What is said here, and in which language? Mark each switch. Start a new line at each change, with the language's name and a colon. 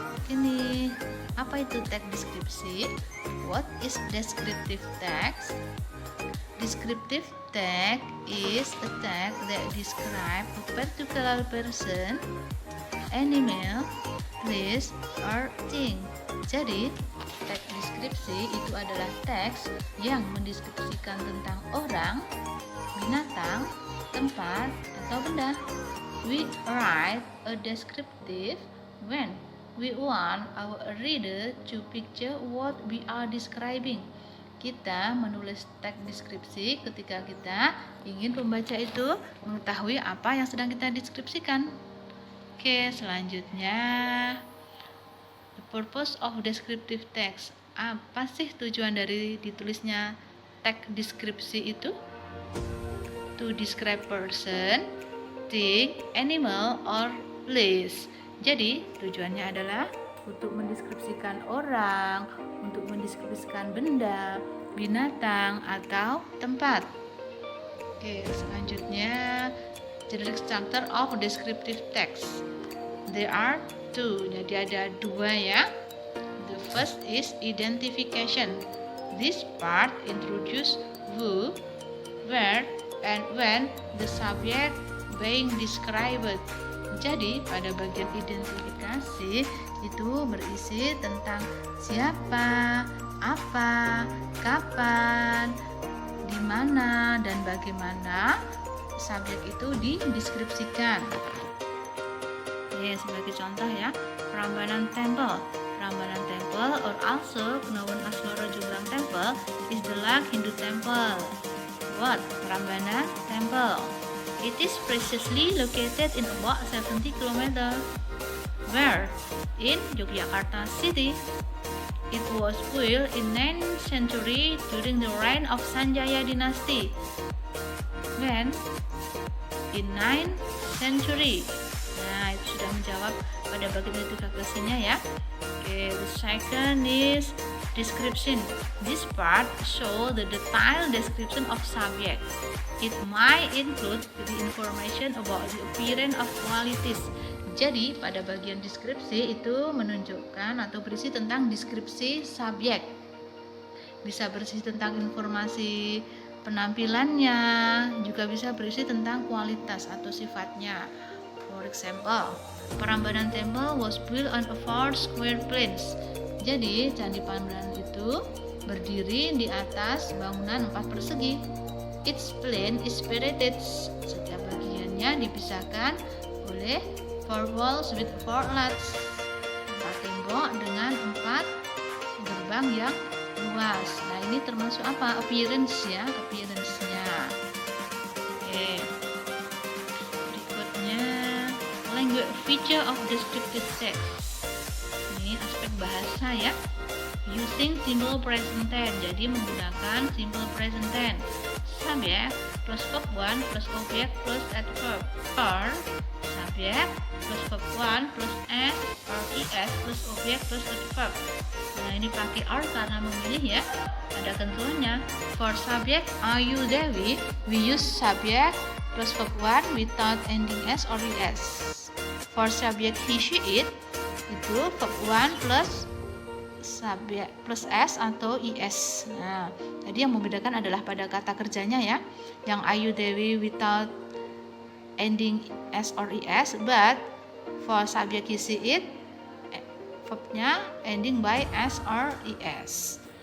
Indonesian: Ini apa itu teks deskripsi?
English: What is descriptive text? Descriptive text is a text that describes a particular person, animal, place, or thing.
Indonesian: Jadi, teks deskripsi itu adalah teks yang mendeskripsikan tentang orang, binatang, tempat, atau benda.
English: We write a descriptive when we want our reader to picture what we are describing.
Indonesian: Kita menulis teks deskripsi ketika kita ingin pembaca itu mengetahui apa yang sedang kita deskripsikan.
English: Oke, selanjutnya the purpose of descriptive text.
Indonesian: Apa sih tujuan dari ditulisnya teks deskripsi itu?
English: To describe person, thing, animal, or place.
Indonesian: Jadi, tujuannya adalah untuk mendeskripsikan orang, untuk mendeskripsikan benda, binatang, atau tempat.
English: Oke, selanjutnya generic structure of descriptive text.
Indonesian: There are 2, jadi ada 2 ya.
English: The first is identification. This part introduce who, where, and when the subject being described.
Indonesian: Jadi pada bagian identifikasi itu berisi tentang siapa, apa, kapan, di mana, dan bagaimana subjek itu dideskripsikan. Sebagai contoh ya, Prambanan Temple.
English: Prambanan Temple or also known as Loro Jonggrang Temple is the last Hindu temple. What? Prambanan Temple. It is precisely located in about 70 km. Where? In Yogyakarta city. It was built in 9th century during the reign of Sanjaya dynasty. When? In 9th century.
Indonesian: Nah, itu sudah menjawab pada bagian identifikasinya ya.
English: Okay, the second is description. This part show the detailed description of subject. It might include the information about the appearance of qualities.
Indonesian: Jadi, pada bagian deskripsi itu menunjukkan atau berisi tentang deskripsi subjek. Bisa berisi tentang informasi penampilannya, juga bisa berisi tentang kualitas atau sifatnya.
English: For example, Prambanan Temple was built on a 4 square plains.
Indonesian: Jadi, Candi Prambanan itu berdiri di atas bangunan 4 persegi.
English: Each plain is separated.
Indonesian: Setiap bagiannya dipisahkan oleh 4 walls with 4 lats. 4 tembok dengan 4 gerbang yang luas. Nah, ini termasuk apa? Appearance ya, appearance-nya. Oke. Berikutnya, language feature of descriptive text. Ini aspek bahasa ya.
English: using simple present tense. Jadi menggunakan simple present tense. Subject plus verb 1 plus object plus adverb, or subject plus verb 1 plus s or es plus object plus adverb.
Indonesian: Nah, ini pakai or karena memilih ya, ada ketentuannya.
English: For subject are you Dewi, we use subject plus verb 1 without ending s or es. For subject he she it, itu verb 1 plus subjek plus s atau is.
Indonesian: Nah, tadi yang membedakan adalah pada kata kerjanya ya.
English: Yang Ayu Dewi without ending s or es, but for subject he she it, verbnya ending by s or es.